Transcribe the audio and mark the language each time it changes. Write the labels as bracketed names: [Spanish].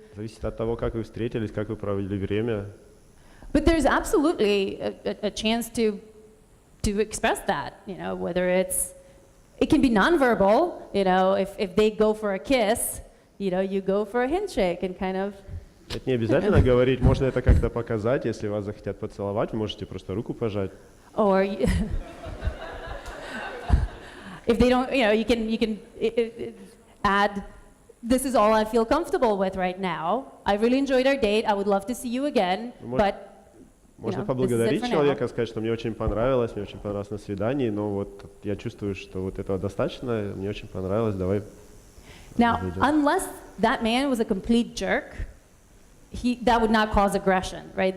[Russian] Зависит от того, как вы встретились, как вы провели время. [English] But there's absolutely a chance to express that, whether it can be nonverbal, if they go for a kiss, you go for a handshake and kind of... [Russian] Это не обязательно говорить, можно это как-то показать, если вас захотят поцеловать, вы можете просто руку пожать. [English] Or if they don't, you can add, this is all I feel comfortable with right now. I really enjoyed our date. I would love to see you again, but [Russian] можно поблагодарить человека, сказать, что мне очень понравилось на свидании, но вот я чувствую, что вот этого достаточно, мне очень понравилось, давай. [English] Now, unless that man was a complete jerk, that would not cause aggression, right?